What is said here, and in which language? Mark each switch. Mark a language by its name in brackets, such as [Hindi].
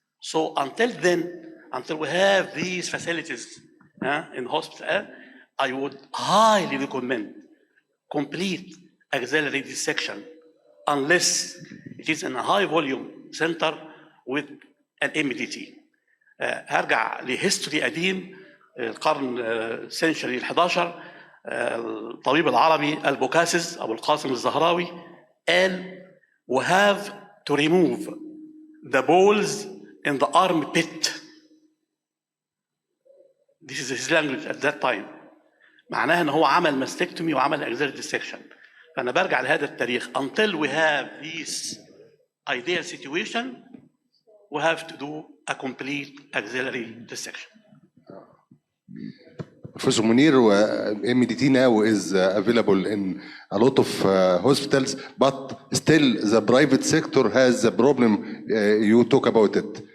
[English] So until then, until we have these facilities in hospital, I would highly recommend complete axillary dissection unless it is in a high volume center with an MDT. [Arabic] هرجع لهيستوري قديم القرن السنشري ال11 الطبيب العربي البوكاسيس أبو القاسم الزهراوي قال [English] we have to remove the balls in the armpit. This is his language at that time. [Arabic] معناها ان هو عمل ماستكتومي وعمل axillary dissection. فانا برجع لهذا التاريخ [English] until we have this ideal situation we have to do a complete axillary dissection. Professor Munir, MDT now is available in a lot of hospitals, but still the private sector has a problem. You talk about it.